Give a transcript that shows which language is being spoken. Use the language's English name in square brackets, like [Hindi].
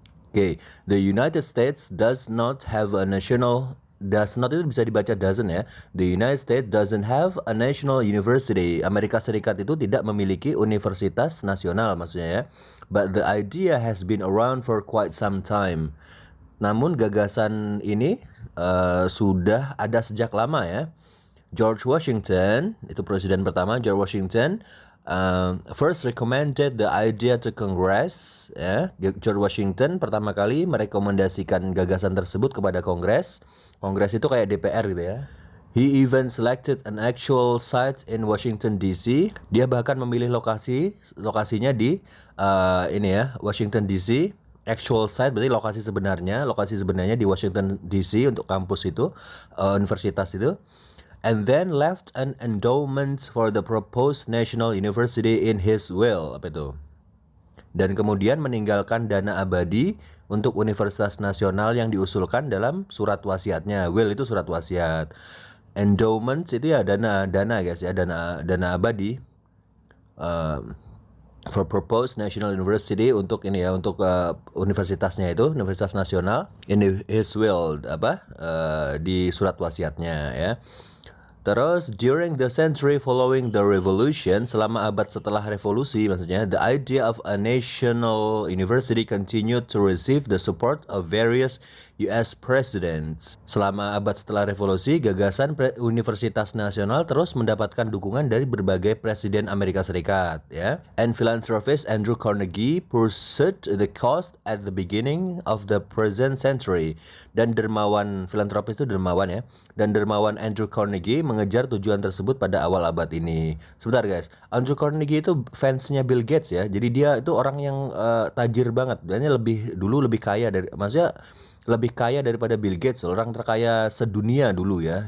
[English] Okay, the United States does not have a national, does not [Indonesian] itu bisa dibaca [English] doesn't ya. The United States doesn't have a national university. [Indonesian] Amerika Serikat itu tidak memiliki universitas nasional maksudnya ya. [English] But the idea has been around for quite some time. [Indonesian] Namun gagasan ini sudah ada sejak lama ya. [English] George Washington, [Indonesian] itu presiden pertama, [English] George Washington, first recommended the idea to Congress. [Indonesian] Ya, George Washington pertama kali merekomendasikan gagasan tersebut kepada Kongres. Kongres itu kayak DPR gitu ya. [English] He even selected an actual site in Washington DC. [Indonesian] Dia bahkan memilih lokasinya di ini ya, Washington DC. Actual site berarti lokasi sebenarnya di Washington DC untuk kampus itu, universitas itu. [English] And then left an endowment for the proposed national university in his will. [Indonesian] Apa itu? Dan kemudian meninggalkan dana abadi untuk universitas nasional yang diusulkan dalam surat wasiatnya. Will itu surat wasiat. Endowments itu ya dana guys ya, dana abadi. [English] For proposed national university, [Indonesian] untuk ini ya, untuk universitasnya itu, universitas nasional [English] in his will, [Indonesian] di surat wasiatnya ya. [English] Terus during the century following the revolution, [Indonesian] selama abad setelah revolusi maksudnya, [English] the idea of a national university continued to receive the support of various US presidents. [Indonesian] Selama abad setelah revolusi, gagasan universitas nasional terus mendapatkan dukungan dari berbagai presiden Amerika Serikat ya. [English] And philanthropist Andrew Carnegie pursued the cause at the beginning of the present century. [Indonesian] Dan dermawan, filantropis itu dermawan ya. Dan dermawan Andrew Carnegie mengejar tujuan tersebut pada awal abad ini. Sebentar guys, Andrew Carnegie itu fansnya Bill Gates ya. Jadi dia itu orang yang tajir banget. Dia lebih kaya dari, maksudnya lebih kaya daripada Bill Gates, orang terkaya sedunia dulu ya.